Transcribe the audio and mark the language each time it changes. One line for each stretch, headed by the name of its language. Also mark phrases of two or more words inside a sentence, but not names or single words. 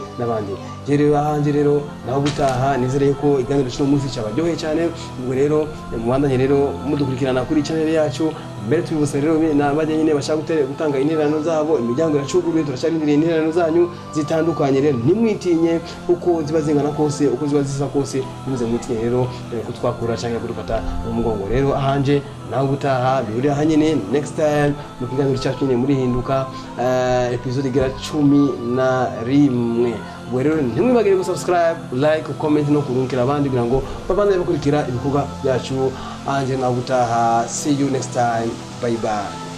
Rundi: n'abandi rero ahanje rero naho gutaha nizere yuko iganiro cyo munsi cyabaryoheye cyane ubwo rero mubandanye rero mudukurikirana kuri channel yacu mbere tubibutsa rero n'abajya nyine bashaka gutanga intererano zabo imiryango iracuguruye turasharindiriye intererano zanyu zitandukanye rero nimwitinye uko ziba zingana kose uko ziba zisa kose nimuze mwitinye rero kutwakura cyangwa kudufata mu mugongo rero ahanje naho gutaha bihurira hanyine
English: next time
Rundi: mu kiganiro cyacu nyine muri hinduka episode igera 11 ubwo rero ntimwibagire gusubscribe
English: like comment
Rundi: no kurungikira abandi kugira ngo babane bakurikira ibikorwa byacu anje naho gutaha
English: see you next time bye bye